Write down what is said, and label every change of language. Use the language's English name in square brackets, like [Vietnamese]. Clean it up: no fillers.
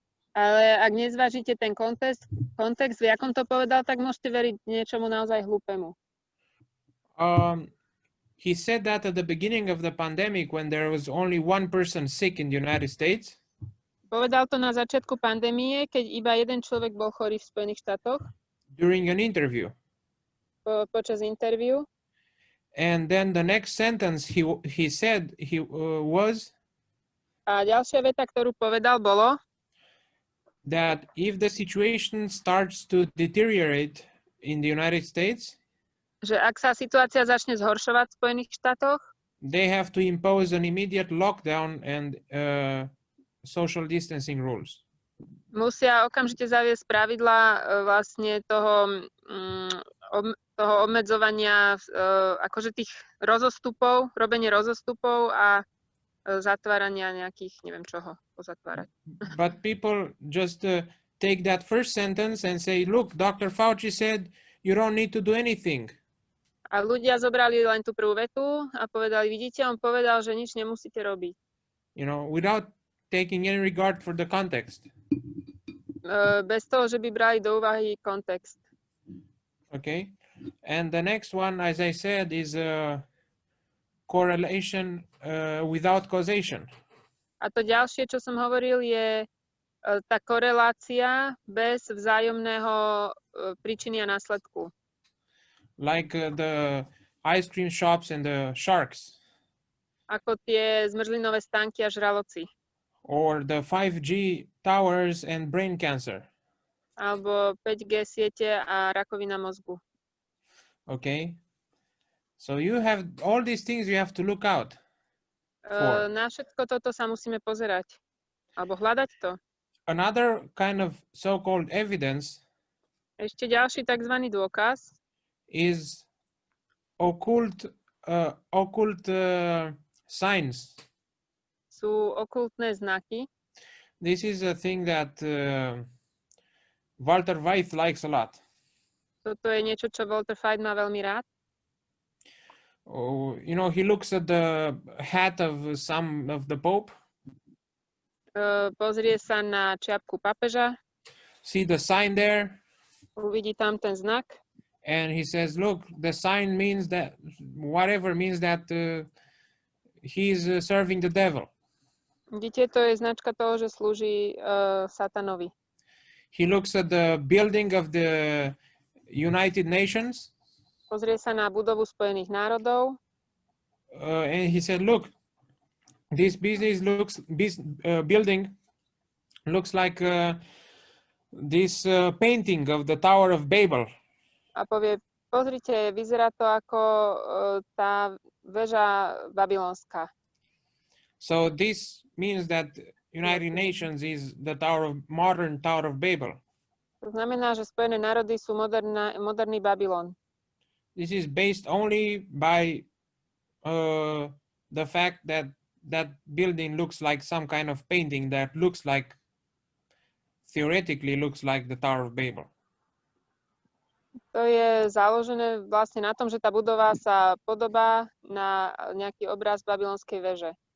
[Slovak] Ale ak nezvážite ten kontext, v jakom to povedal, tak môžete veriť niečomu naozaj hlúpemu. [English] He said that at the beginning of the pandemic when there was only one person sick in the United States. [Slovak] Povedal to na začiatku pandémie, keď iba jeden človek bol chorý v Spojených štátoch. [English] During an interview. [Slovak] počas interview. [English] And then the next sentence he said was [Slovak] A ďalšia veta, ktorú povedal, bolo, [English] that if the situation starts to deteriorate in the United States, [Slovak] že ak sa situácia začne zhoršovať v Spojených štátoch, [English] they have to impose an immediate lockdown and social distancing rules. [Slovak] musia okamžite zaviesť pravidlá vlastne toho obmedzovania, akože tých rozostupov, robenie rozostupov a zatvárania nejakých, neviem čoho, pozatvárať. [English] But people just take that first sentence and say, look, Dr. Fauci said you don't need to do anything. [Slovak] A ľudia zobrali len tú prvú vetu a povedali, vidíte, on povedal, že nič nemusíte robiť. [English] You know, without taking any regard for the context. [Slovak] Bez toho, že by brali do úvahy kontext. [English] Okay. And the next one, as I said, is correlation without causation. [Slovak] A to ďalšie, čo som hovoril, je tá korelácia bez vzájomného príčiny a následku. [English] Like the ice cream shops and the sharks. [Slovak] Ako tie zmrzlinové stánky a žraloci. [English] Or the 5G towers and brain cancer. [Slovak] Alebo 5G siete a rakovina mozgu. [English] Okay. So you have all these things you have to look out. [Slovak] Na všetko toto sa musíme pozerať. Alebo hľadať to. [English] Another kind of so-called evidence [Slovak] Ešte ďalší tzv. Dôkaz [English] is occult signs. [Slovak] sú okultné znaky. [English] This is a thing that Walter White likes a lot. [Slovak] Toto je niečo, čo Walter White má veľmi rád. [English] Oh, you know, he looks at the hat of some of the Pope. [Slovak] Pozrie sa na čiapku pápeža, [English] See the sign there, [Slovak] uvidí tam ten znak [English] and he says, "Look, the sign means that whatever means that he's serving the devil." [Slovak] Vidíte, to je značka toho, že slúži satanovi. [English] He looks at the building of the United Nations, [Slovak] Pozrie sa na budovu Spojených národov [English] and he said, "Look, this building looks like this painting of the Tower of Babel." [Slovak] a povie, pozrite, vyzerá to ako tá väža babylonská. [English] So this means that United Nations is the modern Tower of Babel. [Slovak] To znamená, že Spojené národy sú moderný Babylon. [English] This is based only by the fact that that building looks like some kind of painting that theoretically looks like the Tower of Babel. [Slovak] To je založené vlastne na tom, že tá budova sa podobá na nejaký obraz babylonskej veže.